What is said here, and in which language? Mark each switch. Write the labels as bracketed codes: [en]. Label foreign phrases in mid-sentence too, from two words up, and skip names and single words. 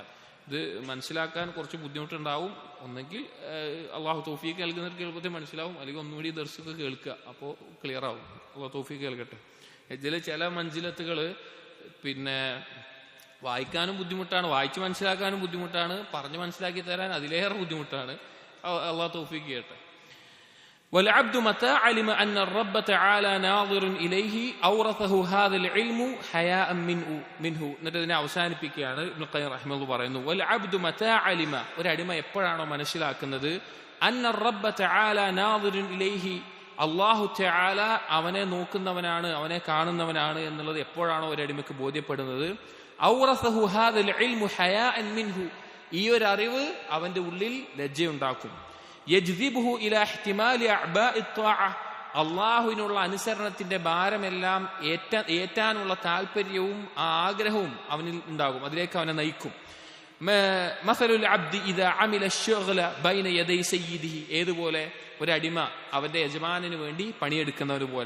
[ml] ഇത് മനസ്സിലാക്കാൻ കുറച്ച് ബുദ്ധിമുട്ടുണ്ടാവും. ഒന്നെങ്കിൽ അള്ളാഹു തൗഫീഖ് നൽകുന്നവർക്ക് എളുപ്പത്തിൽ മനസ്സിലാവും, അല്ലെങ്കിൽ ഒന്നുകൂടി ദർശൊക്കെ കേൾക്കുക, അപ്പോൾ ക്ലിയർ ആവും. അള്ളാഹു തൗഫീഖ് കേൾക്കട്ടെ. ഇതിൽ ചില മഞ്ജിലത്തുകൾ പിന്നെ വായിക്കാനും ബുദ്ധിമുട്ടാണ്, വായിച്ച് മനസ്സിലാക്കാനും ബുദ്ധിമുട്ടാണ്, പറഞ്ഞ് മനസ്സിലാക്കി തരാൻ അതിലേറെ ബുദ്ധിമുട്ടാണ്. അള്ളാഹു തൗഫീഖ് ചെയ്യട്ടെ. [ar] والعبد متى علم أن الرب تعالى ناظر إليه أورثه هذا العلم حياء منه. [ml] എന്നിട്ട് ഇതിനെ അവസാനിപ്പിക്കുകയാണ് ഇബ്നു ഖയ്യിം റഹിമഹുല്ലാഹ് പറയുന്നു, [ar] والعبد متى علم, [ml] ഒരു അടിമ എപ്പോഴാണോ മനസ്സിലാക്കുന്നത്, [ar] أن الرب تعالى ناظر إليه, [ml] അല്ലാഹു തആല അവനെ നോക്കുന്നവനാണ്, അവനെ കാണുന്നവനാണ് എന്നുള്ളത് എപ്പോഴാണോ ഒരു അടിമയ്ക്ക് ബോധ്യപ്പെടുന്നത്, [ar] أورثه هذا العلم حياء منه, [ml] ഈ ഒരു അറിവ് അവന്റെ ഉള്ളിൽ ലജ്ജയുണ്ടാക്കും. [ar] يجذبه إلى احتمال أعباء الطاعة, [ml] അല്ലാഹുവിനുള്ള അനുസരണത്തിന്റെ ഭാരമെല്ലാം ഏറ്റാനുള്ള താല്പര്യവും ആഗ്രഹവും അവനിൽ ഉണ്ടാകും, അതിലേക്ക് അവനെ നയിക്കും. [ar] مثل العبد إذا عمل الشغل بين يدي سيده, [ml] ഏതുപോലെ ഒരു അടിമ അവന്റെ യജമാനന് വേണ്ടി പണിയെടുക്കുന്നവർ പോലെ.